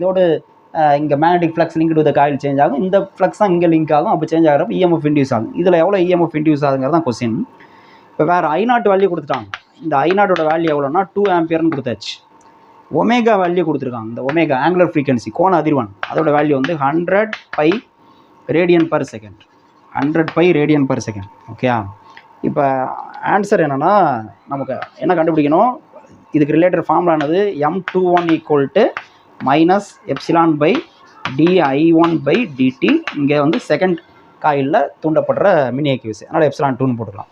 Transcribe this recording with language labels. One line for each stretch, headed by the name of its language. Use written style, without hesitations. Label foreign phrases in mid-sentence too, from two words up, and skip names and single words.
Tamil: இதோடு இங்கே
English: magnetic flux link to the coil change ஆகும்.
Tamil: இந்த ஃப்ளக்ஸ் தான் இங்கே லிங்க் ஆகும். அப்போ சேஞ்ச் ஆகிறப்ப
English: EMF induce
Tamil: ஆகும். இதில் எவ்வளோ
English: EMF induce
Tamil: ஆகுங்கிறது தான் கொஸ்டின். இப்போ வேறு I0 வேல்யூ கொடுத்துட்டாங்க. இந்த I0 வேல்யூ எவ்வளோன்னா 2 ஆம்பியர்னு கொடுத்தாச்சு. ஒமேகா வேல்யூ கொடுத்துருக்காங்க. இந்த ஒமேகா
English: angular frequency,
Tamil: கோண அதிர்வெண், அதோட வேல்யூ வந்து
English: 100 pi radian per second. 100 pi radian per second.
Tamil: ஓகே, இப்போ ஆன்சர் என்னென்னா, நமக்கு என்ன கண்டுபிடிக்கணும்? இதுக்கு
English: related formula
Tamil: M21 - ε/di1/dt. இங்கே வந்து
English: second coil
Tamil: தூண்டப்படுற மின்னியக்கு விசை, அதனால் ε2ன்னு போட்டுக்கலாம்.